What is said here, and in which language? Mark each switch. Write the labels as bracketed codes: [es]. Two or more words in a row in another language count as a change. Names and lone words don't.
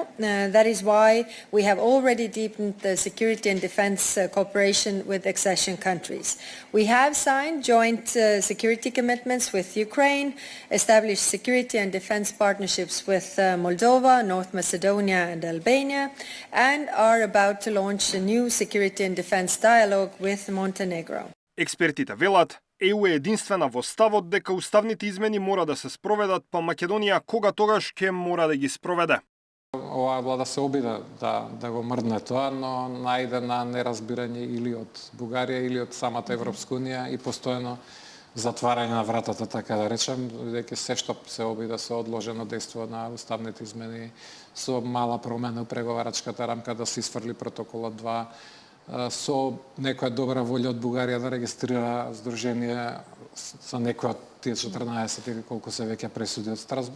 [en] That is why we have already deepened the security and defense cooperation with accession countries. We have signed joint security commitments with Ukraine, established security and defense partnerships with Moldova, North Macedonia and Albania, and are about to launch a new security and defense dialogue with Montenegro. [mk] Експертите велат, ЕУ е единствена во ставот дека уставните измени мора да се спроведат, па Македонија кога тогаш ќе мора да ги спроведе. Оваа влада се обида да го мрдне тоа, но најде на неразбирање или од Бугарија или од самата Европска унија и постојано затварање на вратата, така да речем, бидејќи се што се обида се одложено дејство на уставните измени со мала промена у преговарачката рамка да се исфрли протоколот 2, со некоја добра волја од Бугарија да регистрира здружение за некој од тие 14 или колку се веќе пресуди од Страсбург.